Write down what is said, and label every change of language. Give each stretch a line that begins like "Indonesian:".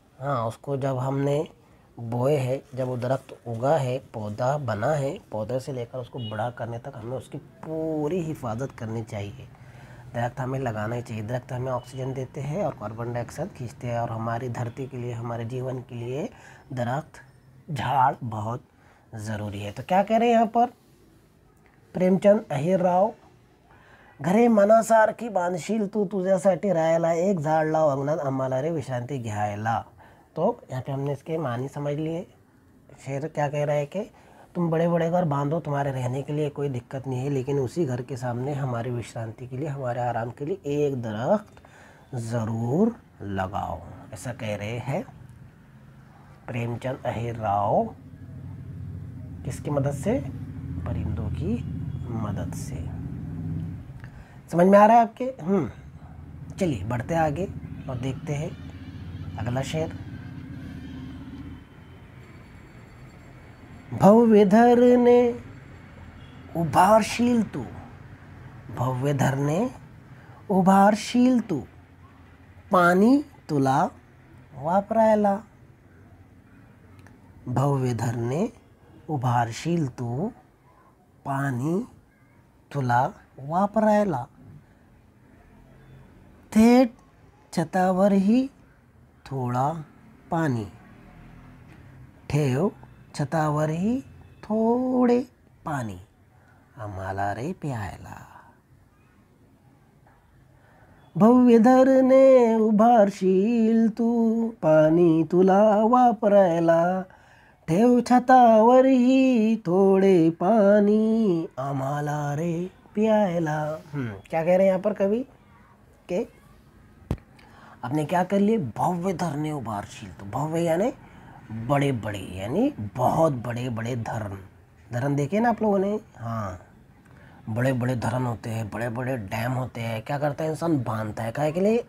Hindi: हाँ, उसको जब हमने बोए है, जब वो दरख्त उगा है, पौधा बना है, पौधे से लेकर उसको बड़ा करने तक हमें उसकी पूरी हिफाजत करनी चाहिए. दरख्त हमें लगाना ही चाहिए. दरख्त हमें ऑक्सीजन देते हैं और कार्बन डाइऑक्साइड खींचते हैं, और हमारी धरती के लिए, हमारे जीवन के लिए दरख्त, झाड़ बहुत ज़रूरी है. तो क्या कह रहे हैं यहाँ पर प्रेमचंद अहिर राव?
Marathi: घरे मनासारखी बांधशील तू, तुझ्यासाठी राहायला एक झाड लाव अंगणात, आम्हाला रे विश्रांती घ्यायला.
Hindi: तो यहाँ पे हमने इसके मानी समझ लिए. शेर क्या कह रहा है कि तुम बड़े बड़े घर बांधो, तुम्हारे रहने के लिए कोई दिक्कत नहीं है, लेकिन उसी घर के सामने हमारी विश्रांति के लिए, हमारे आराम के लिए एक दरख्त ज़रूर लगाओ. ऐसा कह रहे हैं प्रेमचंद अहिर राव. किसकी मदद से? परिंदों की मदद से. समझ में आ रहा है आपके? चलिए बढ़ते आगे और देखते हैं अगला शेर.
Marathi: भव्य धरने उभारशील तू, भव्य धरने उभारशील तू, पाणी तुला वापरायला. भव्य धरणे उभारशील तू, पाणी तुला वापरायला. थेट छतावरही थोडा पाणी, ठेव छतावरही थोडे पाणी, आम्हाला रे प्यायला. भव्य धरणे उभारशील तू, पाणी तुला वापरायला. ठेव छतावरही थोडे पाणी, आम्हाला रे प्यायला.
Hindi: क्या कह रहे हैं यहाँ पर कवि के आपने क्या कर लिए?
Marathi: भव्य धरने उभारशील.
Hindi: तो भव्य यानी बड़े बड़े, यानी बहुत बड़े बड़े धरन. धरन देखे ना आप लोगों ने? हाँ, बड़े बड़े धरन होते हैं, बड़े बड़े डैम होते हैं. क्या करता है इंसान? बांधता है. काहे के लिए?